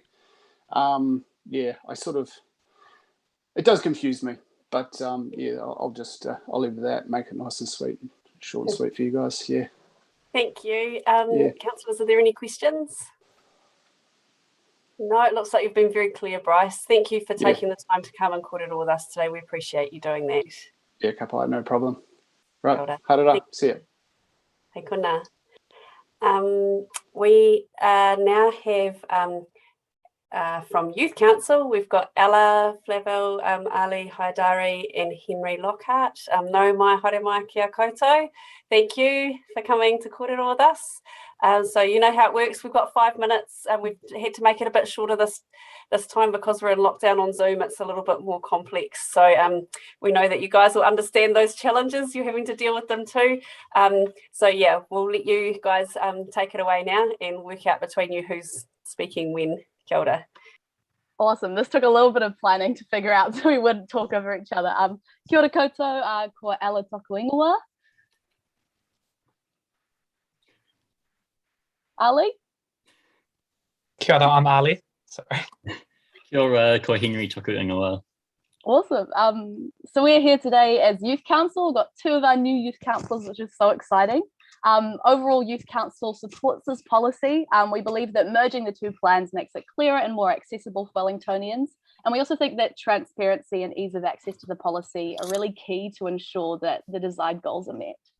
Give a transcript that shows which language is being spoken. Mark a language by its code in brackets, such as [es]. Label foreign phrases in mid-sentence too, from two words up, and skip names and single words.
[en] Yeah, it does confuse me, but yeah, I'll leave it at that, make it nice and sweet, short and sweet for you guys. Yeah. Thank you. Yeah. Councillors, are there any questions? No, it looks like you've been very clear, Bryce. Thank you for taking the time to come and kōrero with us today. We appreciate you doing that. Yeah, kapai, no problem. Right, Harara. See you. [mi] Hei kona. [en] We now have from Youth Council, we've got Ella Flavel, Ali Haidari and Henry Lockhart. [mi] No mai haere mai kia koutou. [en] Thank you for coming to kōrero with us. So you know how it works. We've got 5 minutes, and we've had to make it a bit shorter this time because we're in lockdown on Zoom. It's a little bit more complex. So we know that you guys will understand those challenges. You're having to deal with them too. So yeah, we'll let you guys take it away now and work out between you who's speaking when. [mi] Kia ora. [en] Awesome. This took a little bit of planning to figure out so we wouldn't talk over each other. [mi] Kia ora koutou, ko Ella toku ingoa. [en] Ali? [mi] Kia ora, [en] I'm Ali. Sorry. [mi] Kia ora, ko Henry toku ingoa. [en] Awesome. So we're here today as Youth Council. We've got 2 of our new Youth Councillors, which is so exciting. Overall, Youth Council supports this policy. We believe that merging the 2 plans makes it clearer and more accessible for Wellingtonians. And we also think that transparency and ease of access to the policy are really key to ensure that the desired goals are met.